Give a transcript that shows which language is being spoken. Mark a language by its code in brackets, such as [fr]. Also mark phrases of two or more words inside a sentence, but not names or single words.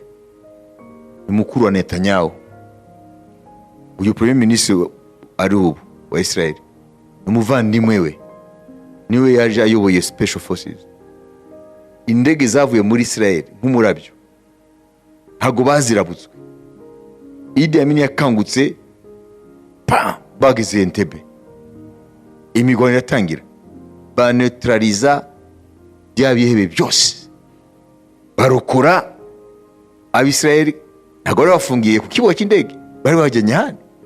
[rw] Ni mukuru wa Netanyahu. Uyu [fr] premier ministre [rw] ari ubu wa Israeli, umuvandimwe we niwe yaje ayoboye [en] special forces. [rw] Indege zavuye muri Israeli nk'umurabyo, ntago bazirabutswe. Idi Amin yakangutse bageze Entebbe, imigwano iratangira, baneutraliza bya bihebe byose, barokora Abisirayeli. Ntago bari bafungiye ku kibuga cy'indege, bari bajyanye hano.